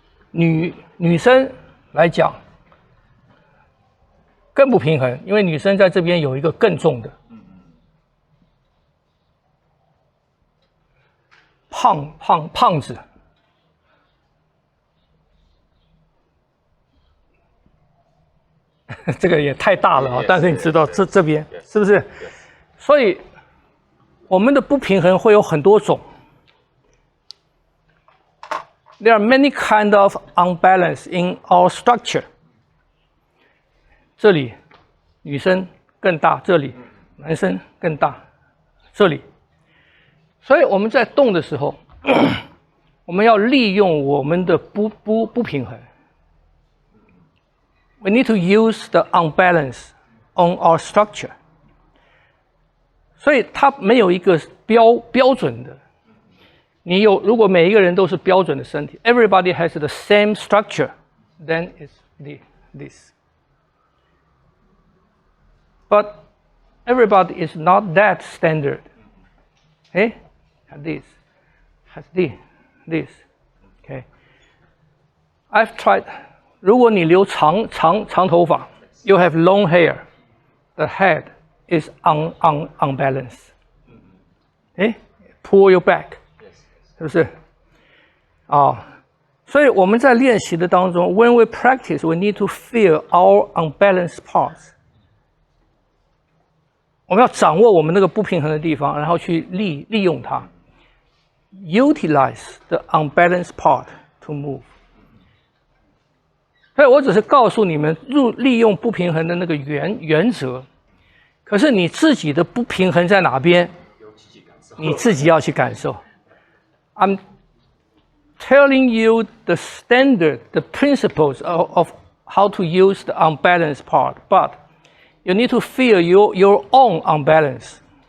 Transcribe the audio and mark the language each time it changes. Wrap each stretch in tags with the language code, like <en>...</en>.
<zh>女生来讲更不平衡，因为女生在这边有一个更重的，胖子，这个也太大了啊！但是你知道这边是不是？所以我们的不平衡会有很多种。</zh> <en>There are many kind of unbalance in our structure.</en> <zh>这里女生更大，这里男生更大，这里。所以我们在动的时候，我们要利用我们的不平衡。</zh> <en>We need to use the unbalance on our structure.</en> <zh>所以它没有一个标准的。如果每一个人都是标准的身体</zh> <en>，everybody has the same structure, then it's this. But everybody is not that standard. Okay, has this. Okay, I've tried.</en> <zh>如果你留长头发</zh> <en>，you have long hair, the head is unbalanced. Okay, pull your back.</en> <zh>是不是？所以我们在练习的当中</zh> <en>，when we practice, we need to feel our unbalanced parts.</en> <zh>我们要掌握我们那个不平衡的地方，然后去利用它 ，</zh> <en>utilize the unbalanced part to move.</en> <zh>所以我只是告诉你们利用不平衡的那个原则，可是你自己的不平衡在哪边，你自己要去感受。</zh> <en>I'm telling you the standard, the principles of how to use the unbalanced part, but you need to feel your own unbalance.</en>